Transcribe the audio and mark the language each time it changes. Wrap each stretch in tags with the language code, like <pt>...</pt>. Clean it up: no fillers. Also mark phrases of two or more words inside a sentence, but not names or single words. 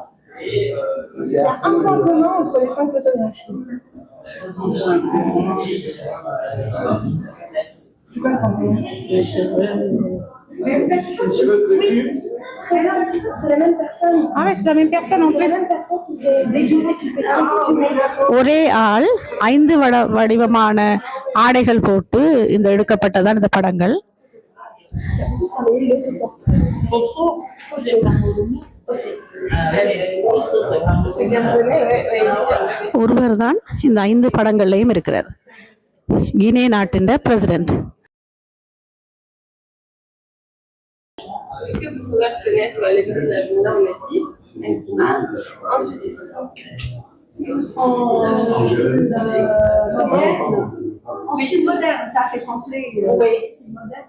<fr>Il y a un point commun entre les 5 photographies. C'est quoi le point commun? les cheveux. Oui, c'est la même personne. Ah ouais, c'est la même personne en C'est plus. la même personne qui s'est déguisée, qui s'est costumée.</fr> <ta>ஒரே ஆள் 5 வடிவமான ஆடைகள் போட்டு இந்த எடுக்கப்பட்டதான் இந்த படங்கள். ஒருவர் தான் இந்த 5 படங்கள்லையும் இருக்கிறார். கினே நாட்டின் பிரசிடென்ட்.</ta> <fr>Est-ce que vous saurez reconnaître les personnages là on a dit ensuite en style moderne, ça c'est français. Vous voyez style moderne.</fr>